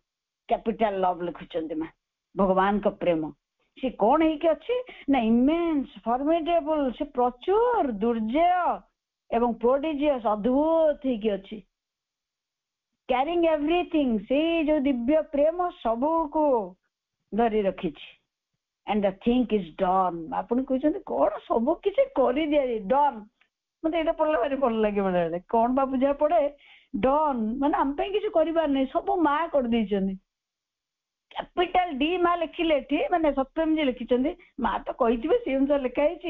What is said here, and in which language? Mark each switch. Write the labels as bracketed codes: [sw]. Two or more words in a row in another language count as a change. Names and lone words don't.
[en] capital love [or] ଲେଖୁଛନ୍ତି ମା, ଭଗବାନଙ୍କ ପ୍ରେମ। ସେ କଣ ହେଇକି ଅଛି ନା [en] immense, formidable, [or] ସେ ପ୍ରଚୁର ଦୁର୍ଜୟ ଏବଂ ପ୍ରୋଡିଜିୟସ୍, ଅଦ୍ଭୁତ ହେଇକି ଅଛି। [en] carrying everything, [or] ସେଇ ଯୋଉ ଦିବ୍ୟ ପ୍ରେମ ସବୁକୁ ଧରି ରଖିଛି। [en] and the thing is done। [or] ଆପଣ କହୁଛନ୍ତି କଣ ସବୁ କିଛି କରିଦିଆଯାଏ, ଡନ୍। ମତେ ଏଇଟା ପଢିଲା ଭାରି ଭଲ ଲାଗେ ବେଳେବେଳେ। କଣ ବା ବୁଝା ପଡେ? ଡନ୍ ମାନେ ଆମ ପାଇଁ କିଛି କରିବାର ନାହିଁ, ସବୁ ମା କରିଦେଇଛନ୍ତି। [en] capital D [or] ମା ଲେଖିଲେ ଏଠି, ମାନେ ସତ୍ୟମ୍ जी ଲେଖିଛନ୍ତି, ମା ତ କହିଥିବେ ସେ ଅନୁସାରେ ଲେଖା ହେଇଛି।